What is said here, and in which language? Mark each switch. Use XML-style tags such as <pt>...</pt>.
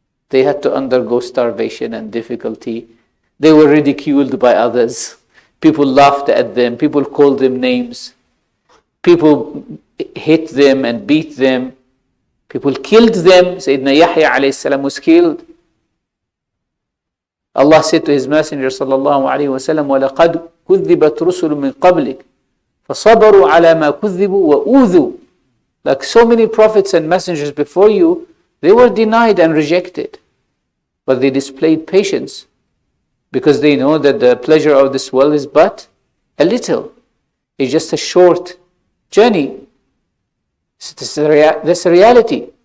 <en>They had to undergo starvation and difficulty. They were ridiculed by others. People laughed at them. People called them names. People hit them and beat them. People killed them. Sayyidina Yahya alayhi salam was killed. Allah said to His Messenger</en> <ar>sallallahu alayhi wa sallam, وَلَقَدْ كُذِّبَتْ رُسُلٌ مِّن قَبْلِكَ فَصَبَرُوا عَلَى مَا كُذِّبُوا وَأُوذُوا.</ar> <en>Like so many prophets and messengers before you, they were denied and rejected. But they displayed patience because they know that the pleasure of this world is but a little. It's just a short journey. That's a reality.</en>